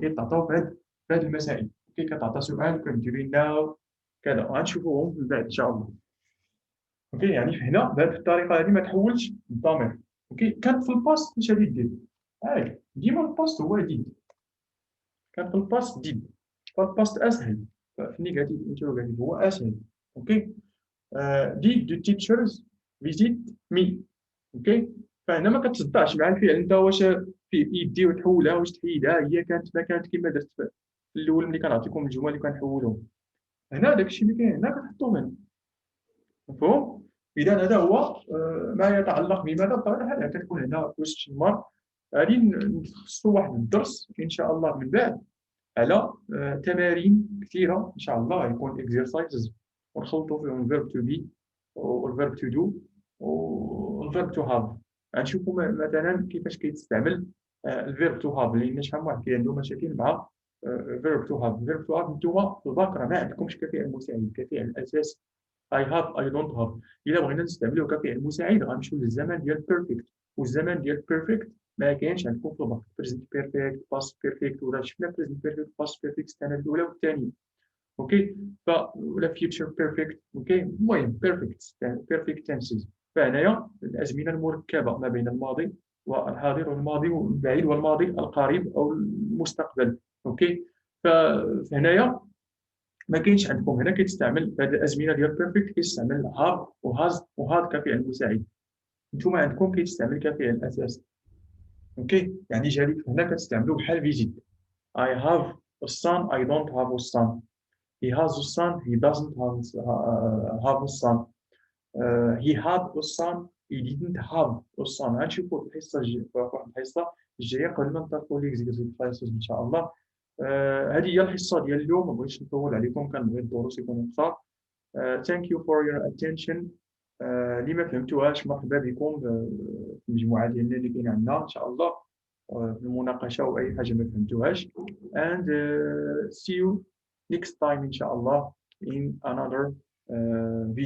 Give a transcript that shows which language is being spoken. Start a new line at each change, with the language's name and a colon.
Arabic: كيتعطاو في هاد المسائل. كتعطى سؤال كديري ناو كذا غنشوفوهم من بعد ان شاء الله. اوكي يعني هنا بهذه الطريقه هذه ما تحولش الضمير. اوكي كان في الباست اش غادي دير؟ ديما الباست هو ديد. كان في الباست ديد. فالباست اسهل، في النيجاتيف انتروغاتيف هو اسهل. اوكي.
English: did the teachers visit me.
Arabic: اوكي. فهنا ما كتصدعش مع الفعل انت واش في يدي وتحولها واش تحيدها، هي كانت ما كانت كما درت في الاول ملي كنعطيكم الجمل اللي كنحولهم. هنا داكشي اللي كاين هنا كتحطوه هنا. مفهوم؟ اذا هذا هو ما يتعلق بماذا بطبيعه الحال كتكون هنا question mark. غادي نخصصوا واحد الدرس ان شاء الله من بعد على تمارين كثيره ان شاء الله، يكون exercises ونخلطوا فيهم verb to be والverb to do والverb to have. غنشوفوا مثلا كيفاش كيتستعمل الverb to have، لان شحال من واحد عنده مشاكل مع verb to have. verb to have نتوما في الباك راه ما عندكمش كفعل مساعد، كفعل الاساس
English: I have I don't have.
Arabic: إلا بغينا نستعملوه كفعل مساعد غنمشيو للزمن ديال perfect، والزمن ديال perfect ما كاينش عندكم في الباك. present perfect past perfect، ولا شفنا present perfect past perfect السنة الأولى والثانية. اوكي. ولا future perfect. اوكي. المهم perfect tenses. فهنايا الأزمنة المركبة ما بين الماضي والحاضر والماضي البعيد والماضي القريب أو المستقبل. اوكي. فهنايا ما كاينش عندكم هنا كيتستعمل هذه الازمنه ديال بيرفكت كيتستعمل هاف وهاز وهاد كفعل مساعد. نتوما عندكم كيتستعمل كفعل اساسي. اوكي. يعني جالك هنا كتستعملوا بحال فيزيت.
English: I have a son I don't have a son. He has a son he doesn't have a son. He had a son he didn't have a son.
Arabic: غنشوفوا الحصه الجايه في واحد الحصه الجايه قبل ما نطلقوا ليكزيكزيسايز ان شاء الله. هذه هي الحصه ديال اليوم، ما بغيتش نطول عليكم، كنبغي الدروس يكونوا قصار.
English: Thank you for your attention.
Arabic: اللي ما فهمتوهاش مرحبا بكم في المجموعة ديالنا اللي كاين عندنا إن شاء الله في المناقشة أو أي حاجة ما فهمتوهاش.
English: And see you next time
Arabic: إن شاء الله
English: in another video.